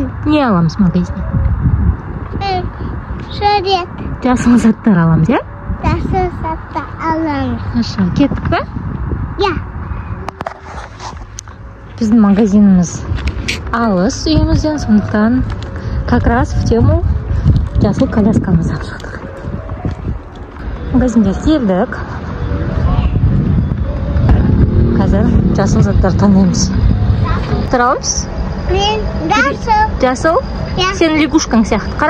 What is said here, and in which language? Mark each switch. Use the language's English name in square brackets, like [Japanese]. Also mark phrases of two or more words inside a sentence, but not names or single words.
[Kazakh] Не аламыз магазинде? Шарет. Жасыл заттар аламыз, я? Жасыл заттар аламыз. Хорошо, кеттік па? Я. Біздің магазиніміз алыс үйімізден, сондықтан [Russian] как раз в тему [Kazakh] жасыл коляскамызды алып шықтық. Магазинге келдік. Қазір жасыл заттар таңдаймыз. Заттар аламыз? Мен жасыл. Жасыл? Сен лягушкаң сияқты, қара?